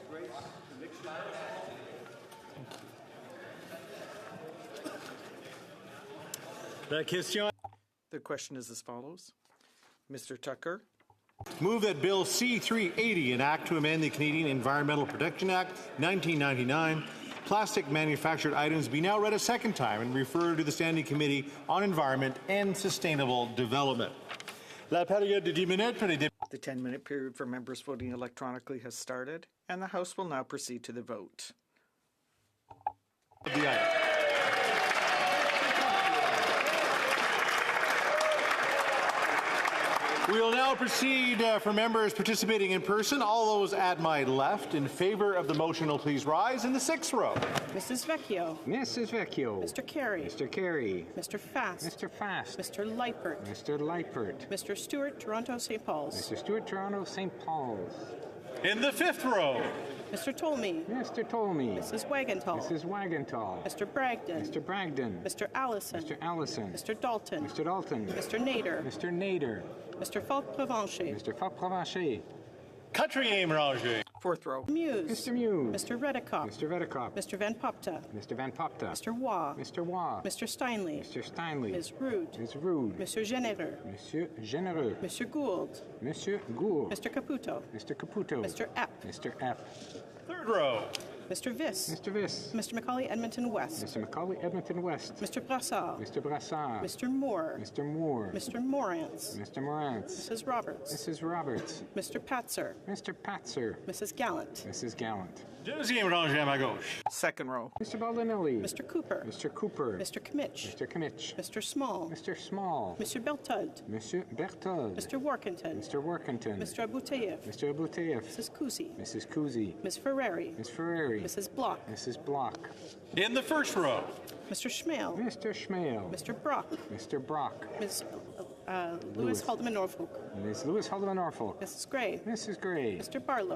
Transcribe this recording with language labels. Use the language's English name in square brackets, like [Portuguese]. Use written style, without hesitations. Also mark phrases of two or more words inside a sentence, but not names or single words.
[English] The question is as follows. Mr. Tucker. Move that Bill C-380, an act to amend the Canadian Environmental Protection Act 1999, plastic manufactured items, be now read a second time and referred to the Standing Committee on Environment and Sustainable Development. [French] La période de 10 minutes pour les [English] The 10-minute period for members voting electronically has started, and the House will now proceed to the vote. of the item. We will now proceed for members participating in person. All those at my left in favor of the motion will please rise in the sixth row. Mrs. Vecchio. Mrs. Vecchio. Mr. Carey. Mr. Carey. Mr. Fast. Mr. Fast. Mr. Leipert. Mr. Leipert. Mr. Stewart, Toronto, St. Paul's. Mr. Stewart, Toronto, St. Paul's. In the fifth row. Mr. Tolmie. Mr. Tolmie. Mrs. Wagenthal. Mrs. Wagenthal. Mr. Bragdon. Mr. Bragdon. Mr. Allison. Mr. Allison. Mr. Dalton. Mr. Dalton. Mr. Nader. Mr. Nader. Mr. Falk-Provencher. Mr. Falk-Provencher. [French] Quatrième rangée. [English] Fourth row. Muse. Mr. Muse. Mr. Redekop. Mr. Redekop. Mr. Van Popta. Mr. Van Popta. Mr. Waugh. Mr. Waugh. Mr. Steinley. Mr. Steinley. Ms. Rude. Ms. Rude. Monsieur Généreux. Monsieur Généreux. Monsieur Gould. Monsieur Gould. Mr. Caputo. Mr. Caputo. Mr. Epp. Mr. Epp. Third row. Mr. Viss. Mr. Viss. Mr. Macaulay Edmonton West. Mr. Macaulay Edmonton West. Mr. Brassard. Mr. Brassard. Mr. Moore. Mr. Moore. Mr. Morantz. Mr. Morantz. Mrs. Roberts. Mrs. Roberts. Mr. Patzer. Mr. Patzer. Mrs. Gallant. Mrs. Gallant. [French] Deuxième rangée à ma gauche. [English] Second row. Mr. Baldinelli. Mr. Cooper. Mr. Cooper. Mr. Kmitch. Mr. Kmitch. Mr. Small. Mr. Small. Mr. Beltud. Monsieur Berthold. Mr. Workington. Mr. Workington. Mr. Abouteyev. Mr. Abouteyev. Mrs. Kuzi. Mrs. Kuzi. Ms. Ferrari. Ms. Ferrari. Mrs. Block. Mrs. Block. In the first row. Mr. Schmale. Mr. Schmale. Mr. Brock. Mr. Brock. Ms. Lewis Haldeman Norfolk. Ms. Lewis Haldeman Norfolk. Mrs. Gray. Mrs. Gray. Mr. Barlow.